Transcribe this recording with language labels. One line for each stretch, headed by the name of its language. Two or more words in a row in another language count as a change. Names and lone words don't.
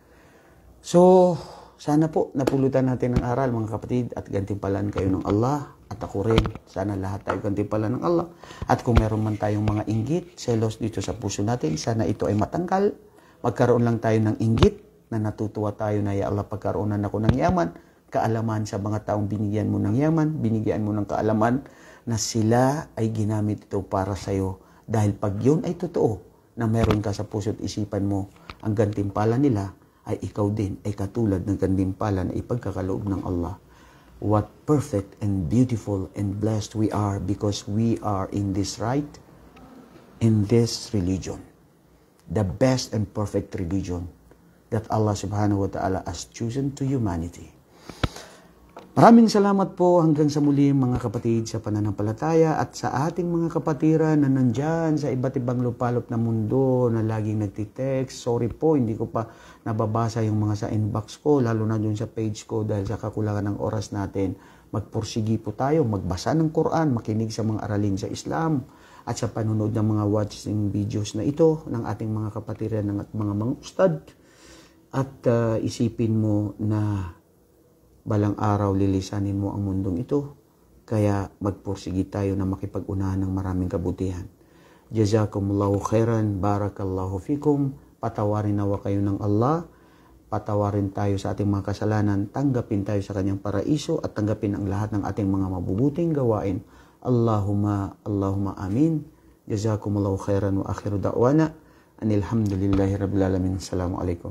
Filipino: So, sana po napulutan natin ng aral mga kapatid at gantimpalan kayo ng Allah at ako rin. Sana lahat tayo gantimpalan ng Allah. At kung meron man tayong mga inggit, selos dito sa puso natin, sana ito ay matanggal. Magkaroon lang tayo ng inggit na natutuwa tayo na
Arabic: يا الله
Filipino: pagkaroonan ako ng yaman, kaalaman sa mga taong binigyan mo ng yaman, binigyan mo ng kaalaman na sila ay ginamit ito para sa iyo. Dahil pag yun ay totoo na meron ka sa puso't isipan mo, ang gantimpala nila ay ikaw din ay katulad ng gantimpala na ipagkakaloob ng Allah.
English: What perfect and beautiful and blessed we are because we are in this right, in this religion. The best and perfect religion that
Arabic: الله سبحانه وتعالى
English: has chosen to humanity.
Filipino: Maraming salamat po hanggang sa muli mga kapatid sa pananampalataya at sa ating mga kapatiran na nandyan sa iba't ibang lupalop na mundo na laging nagtitext. Sorry po, hindi ko pa nababasa yung mga sa inbox ko, lalo na dun sa page ko dahil sa kakulangan ng oras natin. Magpursigi po tayo, magbasa ng Quran, makinig sa mga aralin sa Islam at sa panunod ng mga
English: watching videos
Filipino: na ito ng ating mga kapatiran at mga ustad. At isipin mo na balang araw lilisanin mo ang mundong ito, kaya magpursigi tayo na makipag-unahan ng maraming kabutihan.
Arabic: جزاكم الله خيرا بارك الله فيكم,
Filipino: patawarin nawa kayo ng Allah, patawarin tayo sa ating mga kasalanan, tanggapin tayo sa kanyang paraiso at tanggapin ang lahat ng ating mga mabubuting gawain.
Arabic: اللهم آمين. جزاكم الله خيرا وآخر دعوانا أن الحمد لله رب العالمين. Assalamualaikum.